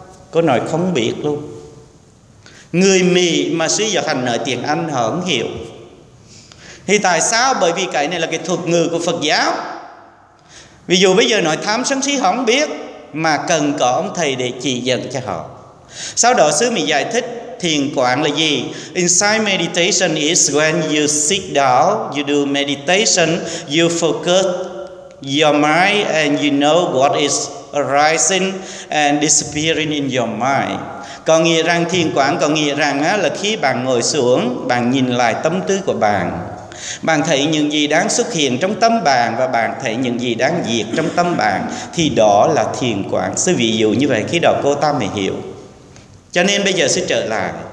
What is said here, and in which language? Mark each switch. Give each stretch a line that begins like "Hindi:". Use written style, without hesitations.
Vietnamese: Có nói không biết luôn. Người Mỹ mà sư Giác Hạnh nói tiếng Anh họ không hiểu. Thì tại sao? Bởi vì cái này là cái thuật ngữ của Phật giáo. Ví dụ bây giờ nói tham sân si họ không biết, mà cần có ông thầy để chỉ dẫn cho họ. Sau đó sư Mỹ giải thích thiền quán là gì?
English: Inside meditation is when you sit down, you do meditation, you focus your mind and you know what is arising and disappearing in your mind.
Vietnamese: Có nghĩa rằng thiền quán có nghĩa rằng là khi bạn ngồi xuống, bạn nhìn lại tâm tư của bạn, bạn thấy những gì đang xuất hiện trong tâm bạn và bạn thấy những gì đang diệt trong tâm bạn, thì đó là thiền quán. Sư ví dụ như vậy, khi đó cô ta mới hiểu. Cho nên bây giờ sư trở lại.